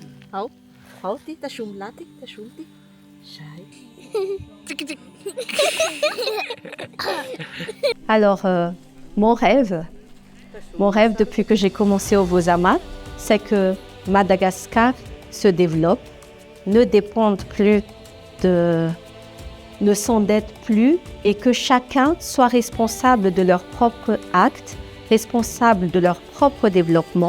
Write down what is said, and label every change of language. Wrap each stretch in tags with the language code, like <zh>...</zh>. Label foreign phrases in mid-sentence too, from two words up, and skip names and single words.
<mg>Ao, ao ty tasomy laty, tasomy ty. Zay.</mg> <fr>Alors, mon rêve depuis que j'ai commencé au Vosama, c'est que Madagascar se développe, ne s'endette plus et que chacun soit responsable de leurs propres actes, responsable de leur propre développement.</fr>